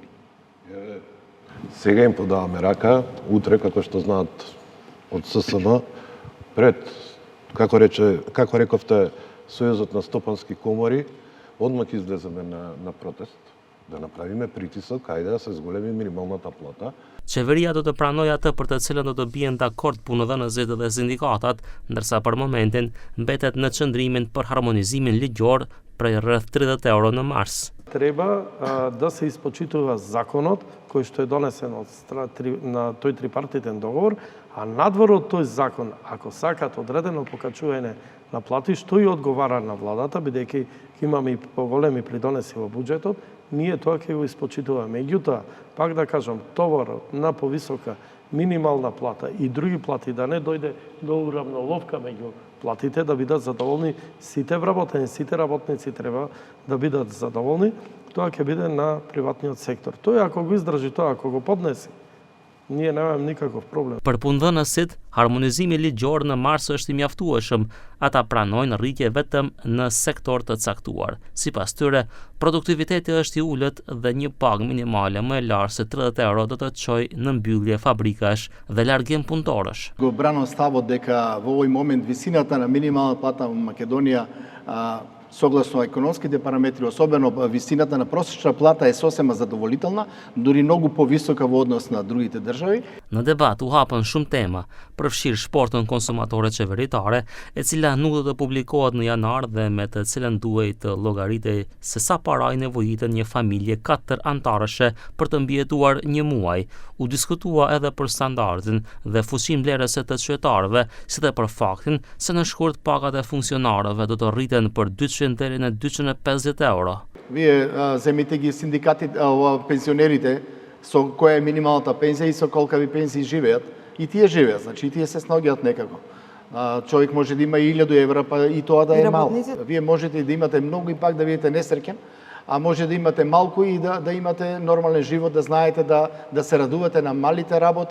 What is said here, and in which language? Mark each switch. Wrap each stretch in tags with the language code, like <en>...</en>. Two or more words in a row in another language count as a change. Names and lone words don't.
<mk>Сега им подаваме рака, утре, како што знаат од ССМ, пред, како рековте, Сојузот на стопански комори, одмак излеземе на протест, да направиме притисок, ајде да се зголеми минималната плата.</mk> <sq>Qeveria do të pranojë atë për të cilën do të bien dakord punëdhënësit dhe sindikatat, ndërsa për momentin mbetet në qëndrimin për harmonizimin ligjor prej rreth 30 euro në mars.</sq> <mk>Треба да се испочитува законот кој што е донесен на тој трипартитен договор, а надвор од тој закон, ако сакат одредено покачување на плати, што и одговара на владата, бидејќи имаме и поголеми придонеси во буџетот, ние тоа ќе го испочитуваме. Меѓутоа, пак да кажам, товарот на повисока минимална плата и други плати да не дојде до уравноловка меѓу платите, да бидат задоволни сите вработени, сите работници треба да бидат задоволни, тоа ќе биде на приватниот сектор. Тој ако го издржи тоа, ако го поднеси, ние немаме никаков проблем.</mk> <sq>Për punëdhënësit, harmonizimi ligjor në mars është i mjaftueshëm. Ata pranojnë rritje vetëm në sektor të caktuar. Sipas tyre, produktiviteti është i ulët dhe një pagë minimale më e lartë se 30 euro do të çojë në mbyllje fabrikash dhe largim punëtorësh.</sq> <mk>Го брано ставот дека во овој момент висината на минимална плата во Македонија согласно економските параметри, особено висината на просечна плата е сосема задоволителна, дури многу повисока во однос на другите држави.</mk> <sq>Në debat u hapën shumë tema, përfshirë shportën konsumatore qeveritare, e cila nuk do të publikohet në janar dhe me të cilën duhet të llogaritej se sa paraj nevojitet një familje 4 antarëshe për të mbijetuar një muaj. U diskutua edhe për standardin dhe fuqinë blerëse të qytetarëve, si dhe për faktin se në shkurt pagat e funksionarëve do të rriten për 200 deri në 250 euro.</sq> <mk>Вие земите ги синдикатите, пензионерите, со која е минималната пензија и со колкави пензии живеат. И тие живеат, значи и тие се сногиат некако. Човек може да има 1000 евра, па и тоа да е мало. Вие можете да имате многу и пак да бидете несреќен, а може да имате малку и да имате нормален живот, да знаете да се радувате на малите работи.</mk>